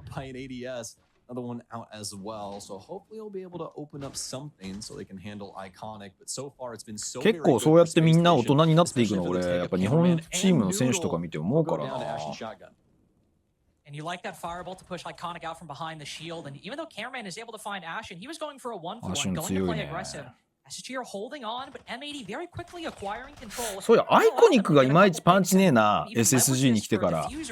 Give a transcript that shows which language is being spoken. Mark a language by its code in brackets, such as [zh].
[en] Another one out as well, so hopefully he'll be able to open up something so they can handle iconic. But so far it's been so. [ja] 結構そうやってみんな大人になっていくの俺やっぱ日本チームの選手とか見て思うからな。 [en] And you like that firebolt to push iconic out from behind the shield, and even though cameraman is able to find Ashen, he was going for a 1-for-1, going to play aggressive. SG are holding on, but M80 very quickly acquiring control. [ja] そうや、アイコニックがいまいちパンチねえな、SSG に来てから。